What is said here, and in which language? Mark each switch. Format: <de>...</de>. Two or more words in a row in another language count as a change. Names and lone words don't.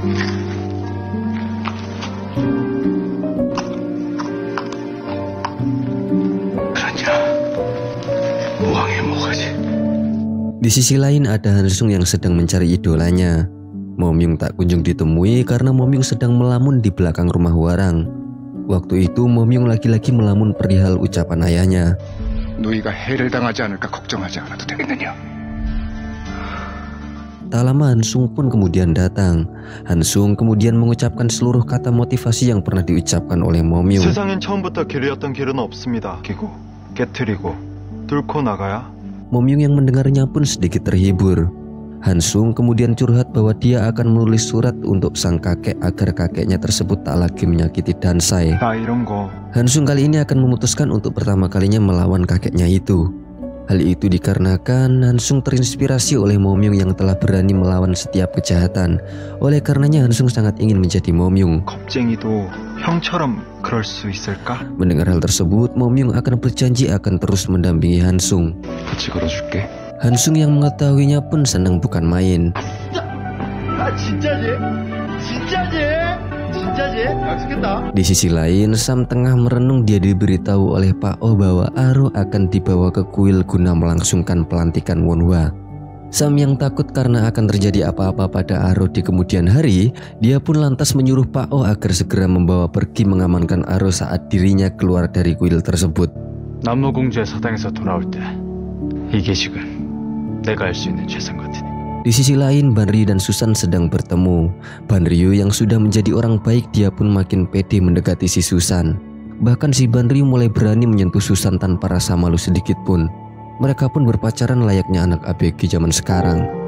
<id>Di sisi lain ada Hansung yang sedang mencari idolanya. Momyung tak kunjung ditemui karena Momyung sedang melamun di belakang rumah Hwarang. Waktu itu Momyung lagi-lagi melamun perihal ucapan ayahnya.</id> <ko>너희가 해를 당하지 않을까 걱정하지 않아도 되겠느냐?</ko> <id>Tak lama Hansung pun kemudian datang. Hansung kemudian mengucapkan seluruh kata motivasi yang pernah diucapkan oleh Momyung.</id> <ko>세상엔 처음부터 길이었던 길은 없습니다. 끼고, 깨트리고, 뚫고 나가야.</ko> <id>Momyung yang mendengarnya pun sedikit terhibur. Hansung kemudian curhat bahwa dia akan menulis surat untuk sang kakek agar kakeknya tersebut tak lagi menyakiti Dansai.</id> <ko>나 이런 거.</ko> <id>Hansung kali ini akan memutuskan untuk pertama kalinya melawan kakeknya itu. Hal itu dikarenakan Hansung terinspirasi oleh Momyung yang telah berani melawan setiap kejahatan. Oleh karenanya Hansung sangat ingin menjadi Momyung.</id> <ko>겁쟁이도 형처럼 그럴 수 있을까?</ko> <id>Mendengar hal tersebut, Momyung akan berjanji akan terus mendampingi Hansung.</id> <ko>같이 걸어줄게.</ko> <id>Hansung yang mengetahuinya pun senang bukan main. Di sisi lain, Sam tengah merenung. Dia diberitahu oleh Pak Oh bahwa Aro akan dibawa ke kuil guna melangsungkan pelantikan Wonhwa. Sam yang takut karena akan terjadi apa-apa pada Aro di kemudian hari, dia pun lantas menyuruh Pak Oh agar segera membawa pergi mengamankan Aro saat dirinya keluar dari kuil tersebut.</id> <ko>남노공주의 사당에서 돌아올 때 이 계식은 내가 할 수 있는 최선 같으니.</ko> <id>Di sisi lain, Banryu dan Susan sedang bertemu. Banryu yang sudah menjadi orang baik, dia pun makin pede mendekati si Susan. Bahkan si Banryu mulai berani menyentuh Susan tanpa rasa malu sedikit pun. Mereka pun berpacaran layaknya anak ABG zaman sekarang.</id>